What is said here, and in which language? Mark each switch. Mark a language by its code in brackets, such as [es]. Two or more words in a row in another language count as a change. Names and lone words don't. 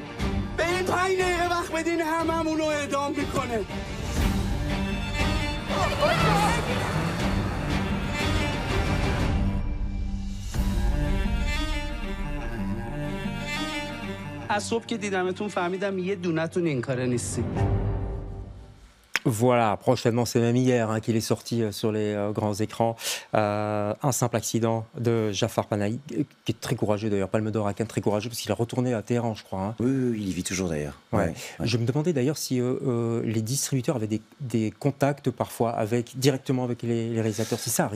[fa] به این 5 دقیقه وقت بدین هممون رو اعدام میکنه از صبح که دیدمتون فهمیدم یه دونتون این کاره نیستی [fr] Voilà, prochainement, c'est même hier qu'il est sorti sur les grands écrans. Un simple accident de Jafar Panahi, qui est très courageux d'ailleurs, Palme d'Or à Cannes, très courageux, parce qu'il est retourné à Téhéran, je crois. Hein. Oui, il y vit toujours d'ailleurs. Ouais. Je me demandais d'ailleurs si les distributeurs avaient des contacts parfois directement avec les réalisateurs, si ça arrive.